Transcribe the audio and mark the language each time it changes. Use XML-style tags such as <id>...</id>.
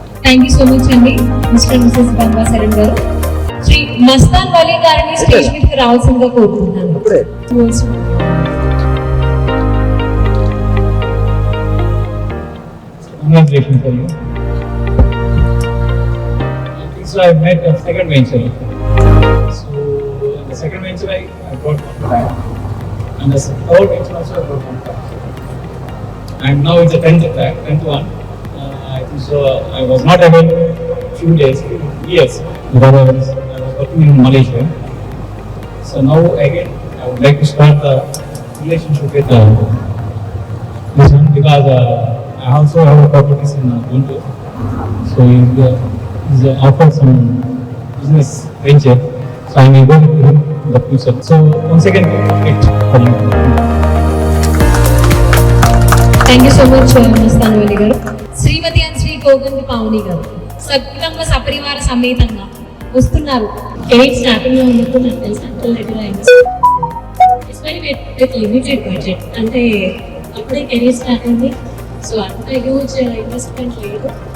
<en>thank you so much</en> <te>అండి mister Mrs Ganga Sharan గారు. శ్రీ మస్తాన్ వలీ గారిని స్టేజ్ మీదకి రావాల్సిందిగా కోరుకుంటున్నాను.</te> <en>Congratulations for you. So I met a second venture. So the second venture I got land, and the third venture also I got one land. And now it's a 10th one. I think so. I was not able few days, years because I was working in Malaysia. So now again I would like to start the relationship with this one because I also have properties in Guntur. So he's offered some business venture. So I may go with him in the future. So once again, great for you. Thank you so much Mastan Vali గారు.</en> <te>శ్రీమతి and Shri Koganti Pavani గారు సకుటుంబ సపరివార సమేతంగా వస్తున్నారు. Career starting లో ఉన్నప్పుడు నాకు తెలిసి</te> <en>It's very with limited budget.</en> <te>అంటే అప్పుడే కెరీర్ స్టార్ట్ అయింది. సో అంత హ్యూజ్ ఇన్వెస్ట్మెంట్ లేదు.</te>